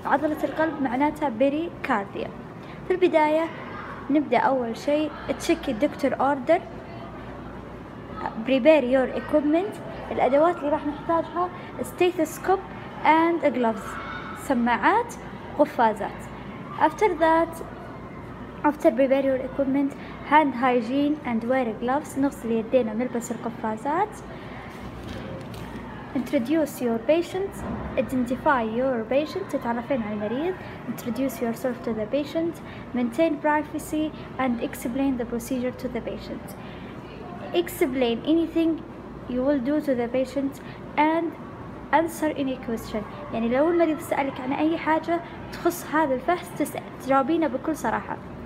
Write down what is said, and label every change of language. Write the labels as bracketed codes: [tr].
[ar] عضلة القلب معناتها بريكارديوم. في البداية نبدأ أول شيء تشيك الدكتور اوردر، [en] prepare your equipment. [ar] الأدوات اللي راح نحتاجها [en] stethoscope and gloves، [ar] سماعات قفازات. [en] After prepare your equipment, hand hygiene and wear gloves. [ar] نغسل يدينا ونلبس القفازات. [en] Introduce your patient. Identify your patient. [ar] تتعرفين على المريض. [en] Introduce yourself to the patient. Maintain privacy and explain the procedure to the patient. Explain anything you will do to the patient and answer any question. [ar] يعني لو المريض سألك عن أي حاجة تخص هذا الفحص تجاوبينه بكل صراحة.